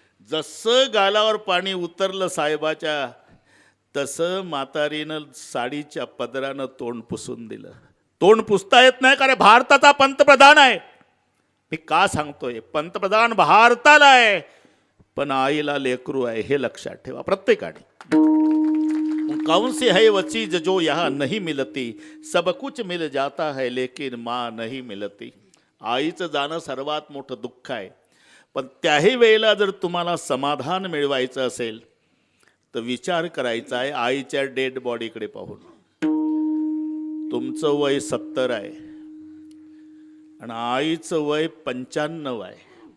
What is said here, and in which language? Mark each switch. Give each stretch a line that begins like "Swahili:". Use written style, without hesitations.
Marathi: जसं गालावर पाणी उतरलं साहेबाच्या, तसं म्हातारीनं साडीच्या पदरानं तोंड पुसून दिलं. तोंड पुसता येत नाही, कारण भारताचा पंतप्रधान आहे. मी का सांगतोय, पंतप्रधान भारताला आहे पण आईला लेकरू आहे, हे लक्षात ठेवा प्रत्येकाने.
Hindi: कौन सी है वो चीज जो यहाँ नहीं मिलती, सब कुछ मिल जाता है लेकिन माँ नहीं मिलती.
Marathi: आईचं जाणं सर्वात मोठं दुःख आहे. पण त्याही वेळेला जर तुम्हाला समाधान मिळवायचं असेल तर विचार करायचा आहे आईच्या डेड बॉडीकडे पाहून. तुमचं वय 70 आहे आणि आईचं वय 95 आहे.